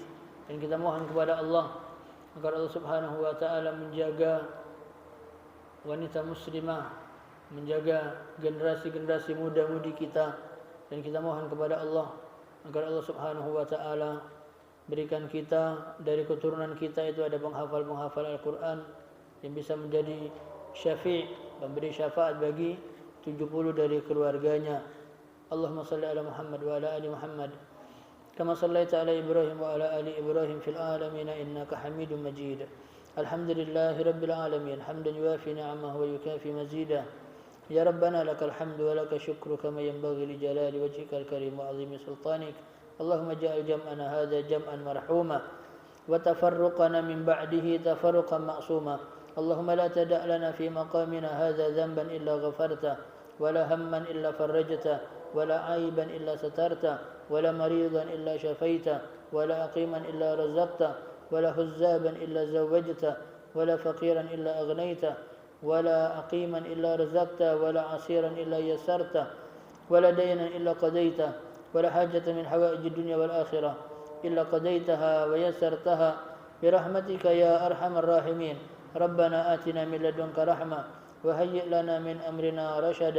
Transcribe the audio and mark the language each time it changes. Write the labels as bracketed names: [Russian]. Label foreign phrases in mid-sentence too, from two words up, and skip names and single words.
[Indonesian] Dan kita mohon kepada Allah agar Allah [Arabic] سبحانه وتعالى [Indonesian] menjaga wanita muslimah, menjaga generasi-generasi muda-mudi kita. Dan kita mohon kepada Allah agar Allah [Arabic] سبحانه وتعالى [Indonesian] berikan kita dari keturunan kita itu ada penghafal-penghafal Al-Quran yang bisa menjadi syafi', memberi syafaat bagi 70 dari keluarganya. [Arabic] اللهم صل على محمد وعلى آل محمد كما صليت على إبراهيم وعلى آل إبراهيم في العالمين إنك حميد مجيد. الحمد لله رب العالمين حمدا يوافي نعمه ويكافئ مزيده. يا ربنا لك الحمد ولك الشكر كما ينبغي لجلال وجهك الكريم وعظيم سلطانك. اللهم اجعل جمعنا هذا جمعا مرحوما وتفرقنا من بعده تفرقا معصوما. اللهم لا تدع لنا في مقامنا هذا ذنبا إلا غفرت ولا هما إلا فرجت و لا عيبا إلا سترت ولا مريضا إلا شفيت ولا عقيما إلا رزقت ولا عزابا إلا زوجت ولا فقيرا إلا أغنيت ولا أقيما إلا رزقت ولا عسيرا إلا يسرت ولا دينا إلا قضيته ولا حاجة من حوائج الدنيا والآخرة إلا قضيتها ويسرتها برحمتك يا أرحم الراحمين. ربنا آتنا من لدنك رحمة وهيئ لنا من أمرنا رشدا.